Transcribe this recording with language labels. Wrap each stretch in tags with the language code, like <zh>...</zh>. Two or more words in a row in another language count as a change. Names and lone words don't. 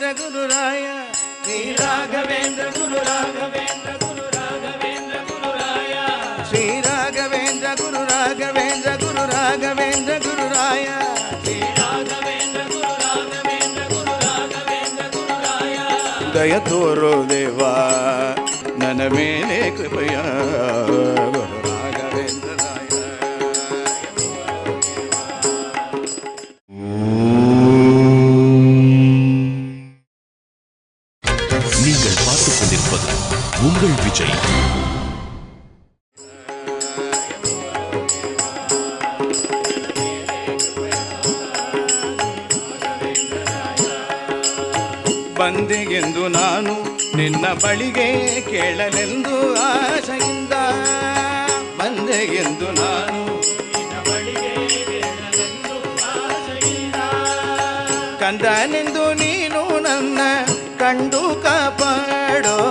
<kn>ಗುರುರಾಯ ಶ್ರೀ ರಾಘವೇಂದ್ರ ಗುರು ರಾಘವೇಂದ್ರ ಗುರು ರಾಘವೇಂದ್ರ ಗುರುರಾಯ ಶ್ರೀ ರಾಘವೇಂದ್ರ ಗುರು ರಾಘವೇಂದ್ರ ಗುರು ರಾಘವೇಂದ್ರ ಗುರುರಾಯ ಶ್ರೀ ರಾಘವೇಂದ್ರ ಗುರು ರಾಘವೇಂದ್ರ ಗುರು ರಾಘವೇಂದ್ರ ಗುರುರಾಯ ದಯ ತೋರೋ ದೇವಾ ನನ್ನ ಮೇಲೆ ಕೃಪೆಯ ಗುರು ರಾಘವೇಂದ್ರ</kn> <ta>நீங்கள் பார்த்துக் கொண்டிருப்பது உங்கள் விஜய்.</ta> <kn>ಬಂದೆಗೆಂದು ನಾನು ನಿನ್ನ ಬಳಿಗೆ ಕೇಳಲೆಂದು ಆಸೆಯಿಂದ ಬಂದೆಗೆಂದು ನಾನು ನಿನ್ನ ಬಳಿಗೆ ಕೇಳಲೆಂದು ಆಸೆಯಿಂದ ಕಂದನೆಂದು ನೀನು ನನ್ನ ಕಂಡು ಕಾಪಾಡೋ</kn>